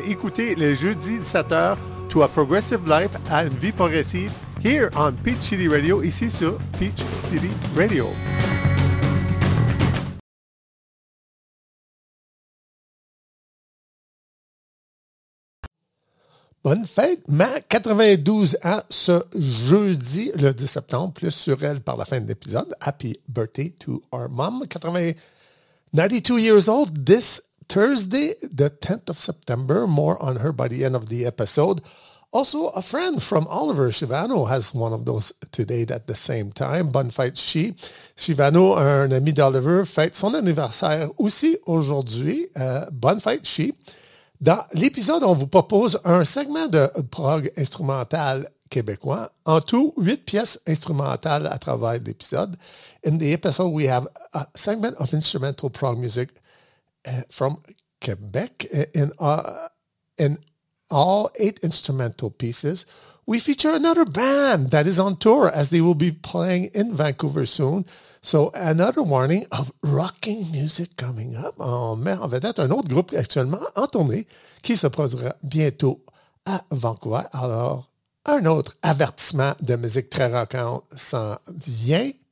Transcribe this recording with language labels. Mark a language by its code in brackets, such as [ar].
[fr] Écoutez les jeudis 17h [en] to a progressive life, [fr] à une vie progressive, [en] here on [fr] Peach City Radio, ici sur Peach City Radio. Bonne fête, ma 92 ans ce jeudi, le 10 septembre, plus sur elle par la fin de l'épisode. [en] Happy birthday to our mom, 92 years old, this Thursday, the 10th of September, more on her by the end of the episode. Also, a friend from Oliver, Shivano, has one of those today at the same time. [fr] Bonne fête, Shivano, un ami d'Oliver, fête son anniversaire aussi aujourd'hui. Bonne fête, Dans l'épisode, on vous propose un segment de prog instrumental québécois. En tout, 8 pièces instrumentales à travers l'épisode. [en] In the episode, we have a segment of instrumental prog music from Québec. In all 8 instrumental pieces, we feature another band that is on tour as they will be playing in Vancouver soon. So, another warning of rocking music coming up. [fr] On met en vedette un autre groupe actuellement en tournée qui se produira bientôt à Vancouver. Alors, un autre avertissement de musique très rockante s'en vient.